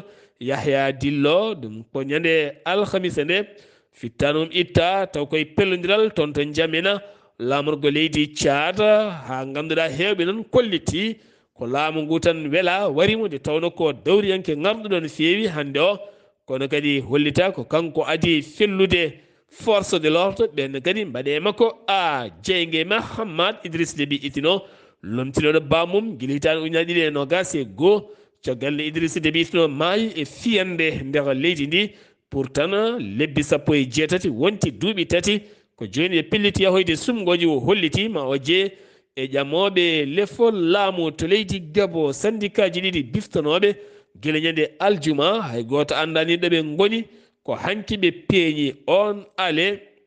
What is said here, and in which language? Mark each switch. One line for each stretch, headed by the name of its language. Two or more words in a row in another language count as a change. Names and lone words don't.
Fula: Yahya Dillo ɗum ko ñande alhamisa nde fittanum itta taw koye pellodiral toon to jamina lamorgo leydi Tchad ha ganduɗa hewɓe noon kolliti ko laamu ngu tan wela warimo nde tawno ko dawriyanke ngarduɗo no feewi hande o kono kadi hollita ko kanko adi fellude
French: force de l'ordre
Fula: ɓen kadi mbaɗe makko a jeygue Mahamad Idriss Déby Itno lomtinoɗo bamum guila hitande ujunaje ɗiɗi e nogas e goho caggal nde Idriss Déby Itno maayi e fiyande nder leydi ndi pourtant lebbi 17 wonti duuɓi 3 ko joni ɓe pelliti yahoyde sumgoji o holliti ma o jee e ƴamoɓe lefol laamu to leydi Gabo syndicat ji ɗiɗi biftanoɓe guila ñande aljuma hay goto andani ɗoɓe goni ko hanki ɓe peeñi on ale